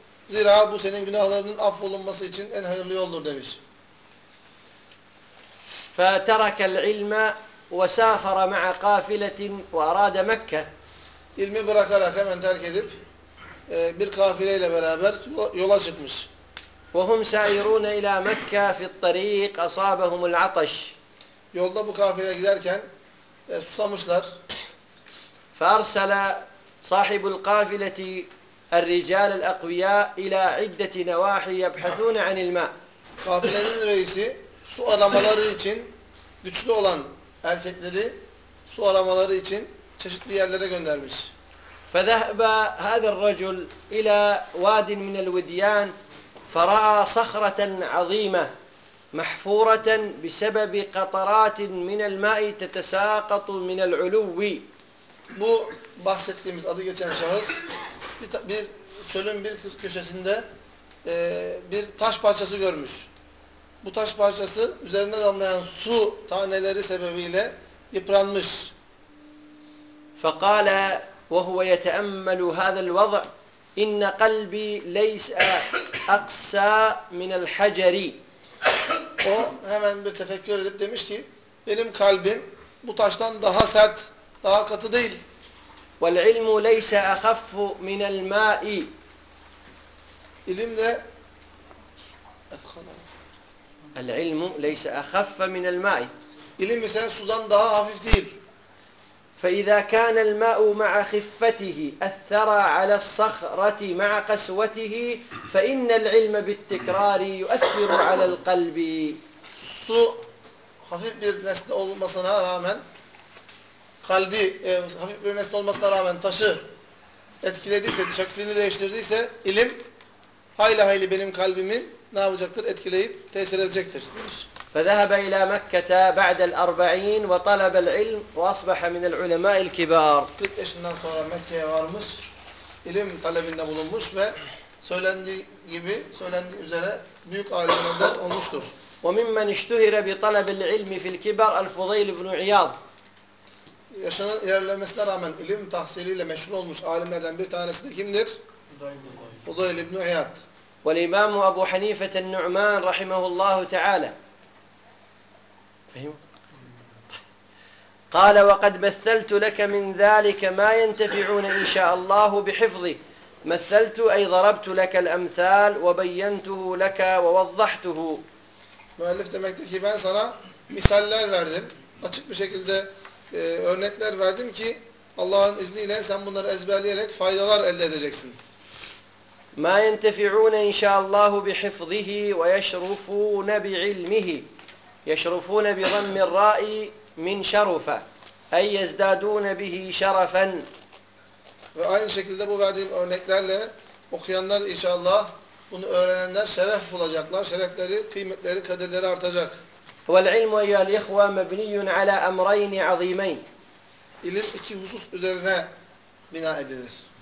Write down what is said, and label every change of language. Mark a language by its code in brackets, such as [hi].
[tr] Zira bu senin günahlarının affolunması için en hayırlı yoldur demiş. [ar] فَتَرَكَ الْعِلْمَ وَسَافَرَ مَعَ قَافِلَةٍ وَأَرَادَ مَكَّةٍ [tr] İlmi bırakarak hemen terk edip bir kafileyle beraber yola çıkmış. [ar] وهم سائرون إلى مكة في الطريق أصابهم العطش. [tr] Yolda bu kafileye giderken susamışlar. [ar] فأرسل صاحب القافلة الرجال الأقوياء إلى عدة نواحي يبحثون عن الماء. [tr] Kafilenin reisi su aramaları için güçlü olan erkekleri su aramaları için çeşitli yerlere göndermiş. [ar] فذهب هذا الرجل إلى واد من الوديان فرأى صخرة عظيمة محفورة بسبب قطرات من الماء تتساقط من العلو. [tr] Bu bahsettiğimiz adı geçen şahıs bir çölün bir köşesinde bir taş parçası görmüş. Bu taş parçası üzerine damlayan su taneleri sebebiyle yıpranmış. [ar] فَقَالَ وَهُوَ يَتَأَمَّلُ هَذَا الْوَضْعِ اِنَّ قَلْبِي لَيْسَ اَقْسَى مِنَ الْحَجَرِ [tr] O hemen bir tefekkür edip demiş ki benim kalbim bu taştan daha sert, daha katı değil. [ar] وَالْعِلْمُ لَيْسَ اَخَفُّ مِنَ الْمَاءِ [tr] İlim de [ar] الْعِلْمُ لَيْسَ اَخَفَّ مِنَ الْمَاءِ [tr] İlim ise sudan daha hafif değil. [ar] فإذا كان الماء مع خفته أثر على الصخرة مع قسوته فإن العلم بالتكرار يؤثر على القلب. [tr] Su hafif bir nesne olmasına rağmen kalbi hafif bir nesne olmasına rağmen taşı etkilediyse, şeklini değiştirdiyse ilim hayli hayli benim kalbimi ne yapacaktır? Etkileyip tesir edecektir. Demiş. [ar] فذهب إلى مكة بعد الأربعين وطلب العلم وأصبح من العلماء الكبار. قد إشنان صورة مكة وارمس إلم طلبين بلومش و سولندي gibi سولندي üzere büyük alimlerden olmuştur. وممن اشتهر بطلب العلم في الكبار الفضيل بن عياض. [tr] Yaşının ilerlemesine rağmen ilim tahsiliyle meşhur olmuş alimlerden bir tanesi de kimdir? Fudayl ibn Uyad. [ar] والإمام أبو حنيفة النعمان رحمه الله تعالى. قال وقد مثلت لك من ذلك ما ينتفعون إن شاء الله بحفظه مثلت أي ضربت لك الأمثال وبينته لك ووضحته [tr] مؤلف demekti ki ben sana misaller verdim açık bir şekilde örnekler verdim ki Allah'ın izniyle sen bunları ezberleyerek faydalar elde edeceksin [ar] ما ينتفعون إن شاء الله بحفظه ويشرفون بعلمه يشرفون بضم الراء من شرفة أي يزدادون به شرفا [tr] Ve aynı şekilde bu verdiğim örneklerle okuyanlar inşallah bunu öğrenenler şeref bulacaklar. Şerefleri, kıymetleri, kaderleri artacak. [ar] وَالْعِلْمُ يَا الْإِخْوَى مَبْنِيٌ عَلَى أَمْرَيْنِ عَظِيمَيْنِ [tr] İlim iki husus üzerine bina edilir.